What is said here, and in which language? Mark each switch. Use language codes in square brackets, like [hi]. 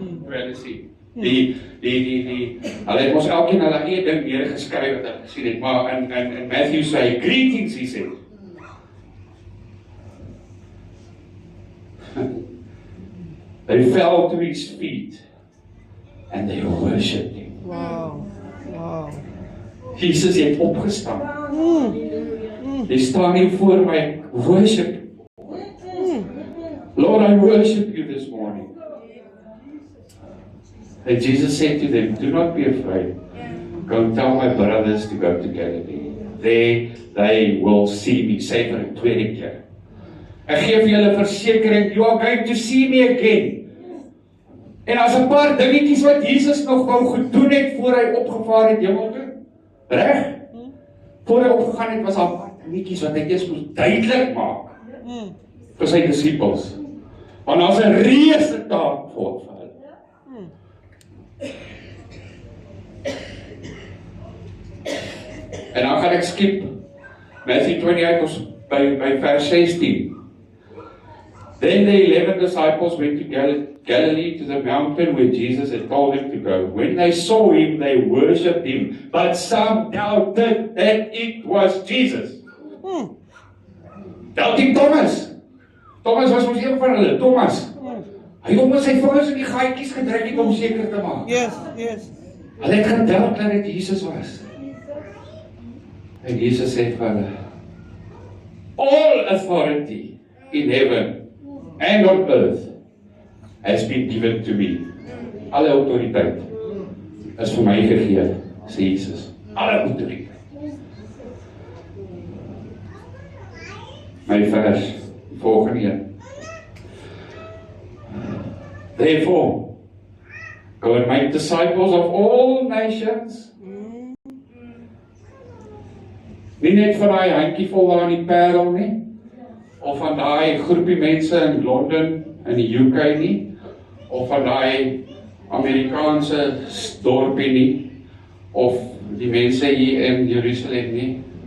[af] Hulle sê, hulle het ons elkeen hulle eie ding neergeskryf wat ek gesien het, maar in Matthew sê, [en] greetings, he said. They fell to his feet and they worshipped him. Wow. Wow. [af] Jesus het opgestaan. Hy staan hier voor my, worship. [en] Lord, I worship you this morning. And Jesus said to them, do not be afraid. Go and tell my brothers to go to Galilee. There they will see me. [af] Sê vir 'n tweede keer. Ek gee vir julle versekering, [en] you are going to see me again. [af] En as 'n paar dingetjies wat Jesus nog wou gedoen het voor hy opgevaar het hemel toe. Reg? Voor hy opgegaan het, was daar 'n paar dingetjies wat hy eers moes duidelik maak vir sy disippels. Want daar's 'n reuse taak vir hulle. En dan gaan ek skip Matthew 28 ons by vers 16. [en] Then the 11 disciples went to Galilee to the mountain where Jesus had told them to go. When they saw him, they worshipped him, but some doubted that it was Jesus. Doubting Thomas. [af] Thomas was mos een van hulle, Thomas. Hy het met sy vingers in die gaatjies gedruk het om seker te maak. [en] Yes, yes. [af] Hulle het gedink dat dit Jesus was. En Jesus sê vir hulle, [en] all authority in heaven and on earth has been given to me. [af] Alle autoriteit is vir my gegee, sê Jesus. Alle autoriteit. My vers, die volgende een. [en] Therefore, go and make disciples of all nations. [af] Nie net van daai handjievol daar in die Parel nie, of van daai groepie mense in Londen, in die UK nie, of van daai Amerikaanse dorpie nie, of die mense hier in Jerusalem nie.